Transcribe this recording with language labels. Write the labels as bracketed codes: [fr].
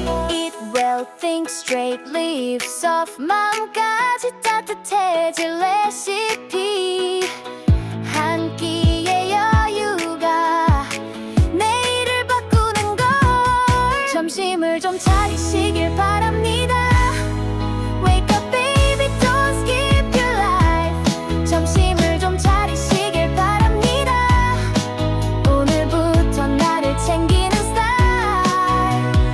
[en] Eat well, think straight, live soft. [ko] 마음까지 따뜻해질 레시피. 한 끼의 여유가 내일을 바꾸는 걸. 점심을 좀 차리시길 바랍니다. [en] Wake up baby, don't skip your life. [ko] 점심을 좀 차리시길 바랍니다. 오늘부터 나를 챙기는 스타일.